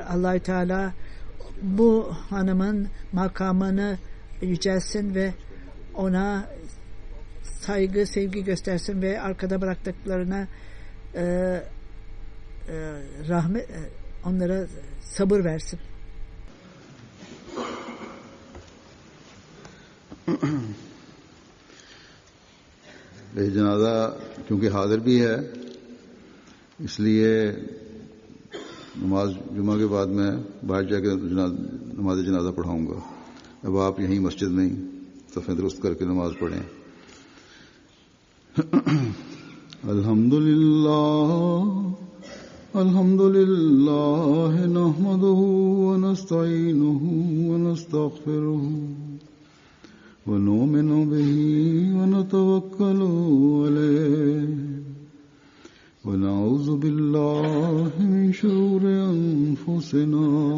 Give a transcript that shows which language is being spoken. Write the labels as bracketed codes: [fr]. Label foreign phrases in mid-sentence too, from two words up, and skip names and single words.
[tr] Allah-u Teala bu hanımın makamını yücelsin ve ona saygı, sevgi göstersin ve arkada bıraktıklarına onlara sabır versin. [ur] جنازہ کیونکہ حاضر بھی ہے اس لیے نماز جمعہ کے بعد میں باہر جا کر نماز جنازہ پڑھاؤں گا. اب آپ یہیں مسجد میں صفیں درست کر کے نماز پڑھیں. [ar] الحمد لله نحمده ونستعينه ونستغفره ونؤمن به ونتوكل عليه ونعوذ بالله من شرور أنفسنا